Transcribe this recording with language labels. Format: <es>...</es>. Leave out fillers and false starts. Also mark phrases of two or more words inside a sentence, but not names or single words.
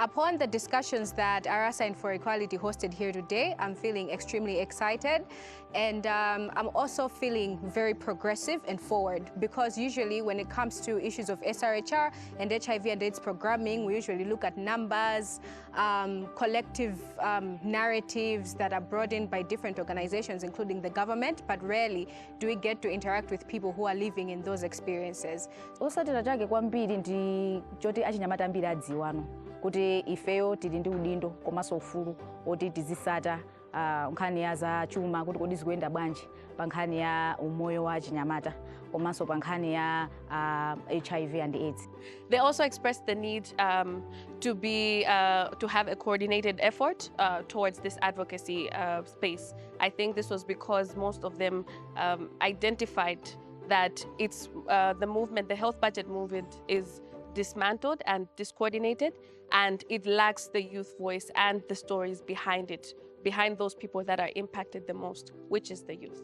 <en>Upon the discussions that ARASA and for Equality hosted here today, I'm feeling extremely excited, and I'm also feeling very progressive and forward, because usually when it comes to issues of SRHR and HIV and AIDS programming, we usually look at numbers, collective narratives that are brought in by different organizations, including the government, but rarely do we get to interact with people who are living in those experiences.</en> <ny>Osatira chake kwambiri ndi choti achinyamata ambiri adziwano kuti ifeyo tili ndi udindo komanso ufulu oti tizisata nkhani ya za chuma kuti kodi zikuyenda bwanji pa nkhani ya umoyo wa achinyamata komanso pa nkhani ya</ny> <en>HIV and AIDS. They also expressed the need to have a coordinated effort towards this advocacy space. I think this was because most of them identified that it's the movement, the health budget movement, is dismantled and discoordinated, and it lacks the youth voice and the stories behind it, behind those people that are impacted the most, which is the youth.</en>